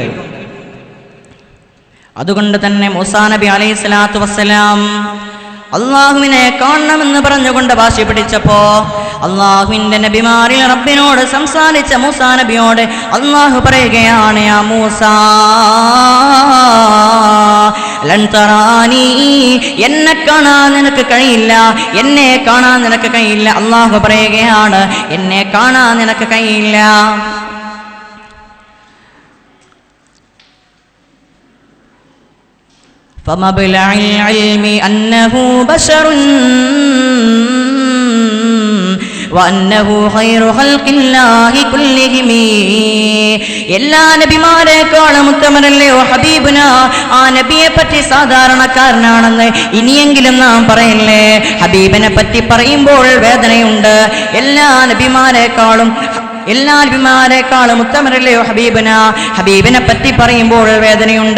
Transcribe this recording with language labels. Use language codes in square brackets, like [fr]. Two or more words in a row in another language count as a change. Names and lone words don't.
[ml] അതുകൊണ്ട് തന്നെ മൂസാ നബി [ar] عليه الصلاة والسلام [ml] അള്ളാഹുവിനെ കാണണമെന്ന് പറഞ്ഞുകൊണ്ട് വാശി പിടിച്ചപ്പോ അള്ളാഹുവിന്റെ നബിമാരിൽ റബ്ബിനോട് സംസാരിച്ച മൂസാ നബിയോട് അള്ളാഹു പറയുകയാണ്, [ar] يا موسى لن تراني, [ml] എന്നെ കാണാൻ നിനക്ക് കഴിയില്ല, എന്നെ കാണാൻ നിനക്ക് കഴിയില്ല. അള്ളാഹു പറയുകയാണ്, എന്നെ കാണാൻ നിനക്ക് കഴിയില്ല. [ar] فمبلغ العلم أنه بشر وأنه خير خلق الله كلهم. [ml] എല്ലാ നബിമാരെക്കാളും ഉത്തമരല്ലയോ ഹബീബുന, ആ നബിയെ പറ്റി സാധാരണക്കാരനാണെന്ന് ഇനിയെങ്കിലും നാം പറയില്ലേ? ഹബീബിനെ പറ്റി പറയുമ്പോൾ വേദനയുണ്ട്. എല്ലാ നബിമാരെക്കാളും ഉത്തമരല്ലയോ ഹബീബന, ഹബീബിനെ പറ്റി പറയുമ്പോൾ വേദനയുണ്ട്.